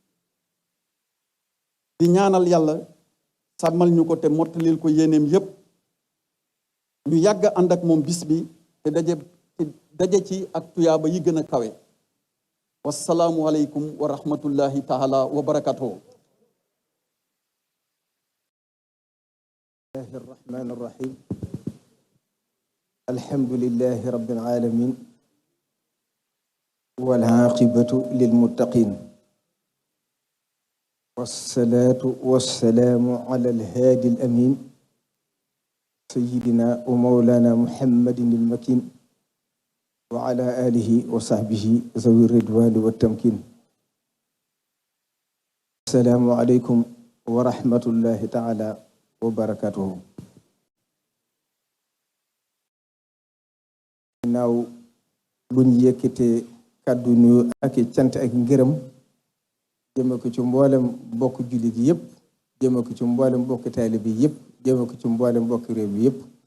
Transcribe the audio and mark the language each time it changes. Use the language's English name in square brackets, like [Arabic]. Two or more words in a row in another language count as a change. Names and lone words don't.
[Wolof] di ñaanal yàlla sàmmal ñu ko te mottalil ko yéeneem yépp ñu yàgg ànd ak moom bis bi te daje ci ak tuyaaba yi gën a kawe [Arabic] والسلام عليكم ورحمة الله تعالى وبركاته الله الرحمن الرحيم الحمد لله رب العالمين والعاقبة للمتقين والصلاة والسلام على الهادي الأمين سيدنا ومولانا محمد المكين وعلى آله وصحبه ذوي الرضوان والتمكين السلام عليكم ورحمة الله تعالى وبركاته [Wolof] naaw buñ yëkkatee kàddu nuyu ak cant ak ngërëm jëme ko ci mboolem bokk jullit yépp jëme ko ci mboolem bokk taalibe bi yépp jëme ko ci mboolem bokk réew bi yépp